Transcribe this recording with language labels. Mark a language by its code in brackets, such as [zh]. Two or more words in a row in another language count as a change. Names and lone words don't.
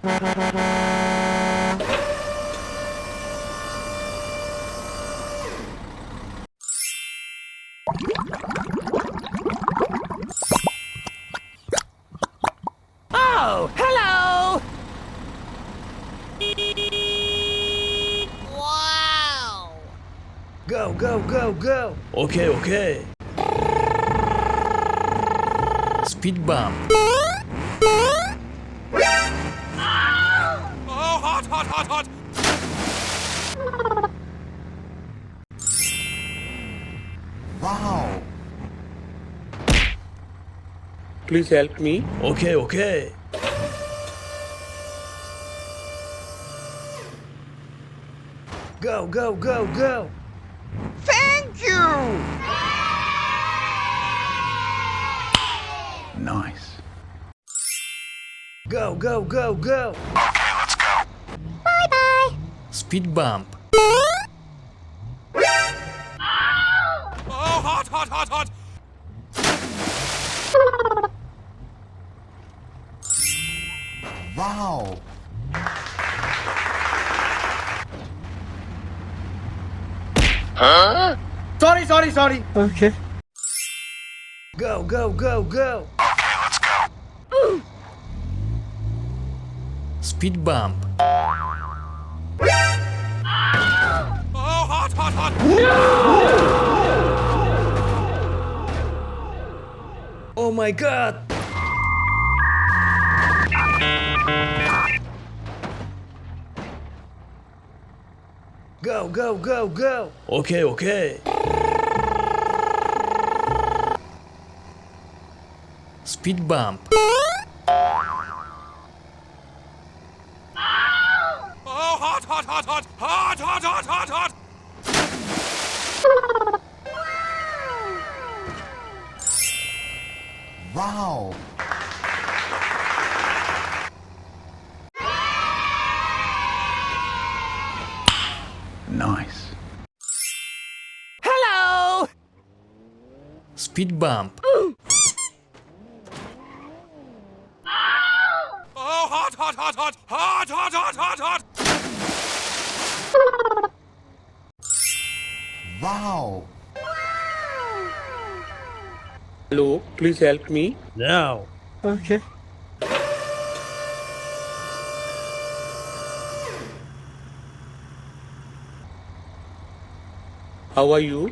[en] Oh, hello! Wow! Go, go, go, go! Okay, okay. Speed bump. Oh, hot, hot, hot, hot! Wow. Please help me. Okay, okay. Go, go, go, go! Thank you! Nice. Go, go, go, go! Okay, let's go. Speed bump. Oh, hot, hot, hot, hot! Wow. Sorry. Okay. Go, go, go, go! Okay, let's go. Speed bump. Oh, hot, hot, hot! Oh my god! Go, go, go, go! Okay, okay. Speed bump. Oh, hot, hot, hot, hot! Hot, hot, hot, hot, hot! Wow. Nice. Hello! Speed bump. Oh, hot, hot, hot, hot! Hot, hot, hot, hot, hot! Wow. Hello, please help me. Now. Okay. How are you?